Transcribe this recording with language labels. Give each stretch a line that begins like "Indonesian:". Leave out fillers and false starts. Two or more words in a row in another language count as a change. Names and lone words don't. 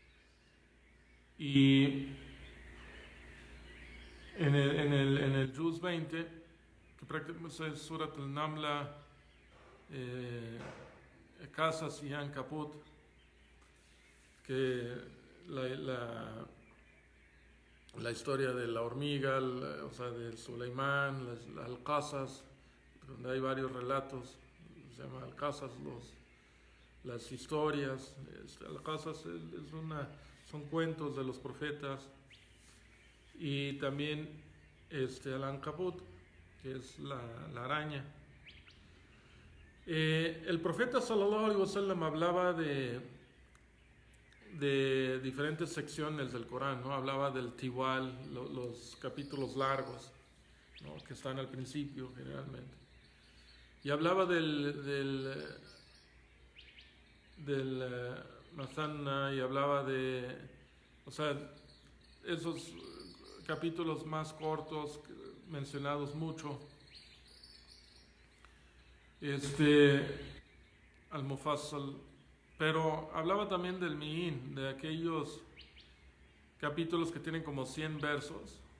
Spanish: Y en el Juz 20, que prácticamente es Surat al-Namla, Qasas y Ankabut, que la historia de la hormiga, o sea, de Suleimán, al-Qasas, donde hay varios relatos, se llama al-Qasas, las historias. Al-Qasas son cuentos de los profetas, y también al-Ankabut, que es la araña. El profeta
Arabic: صلى الله عليه وسلم
Spanish: hablaba de diferentes secciones del Corán, ¿no? Hablaba del Tiwal, los capítulos largos, ¿no? Que están al principio generalmente, y hablaba del Masanna, y hablaba de, o sea, esos capítulos más cortos, mencionados mucho, al-Mufassal, pero hablaba también del Mi'in, de aquellos capítulos que tienen como 100 versos,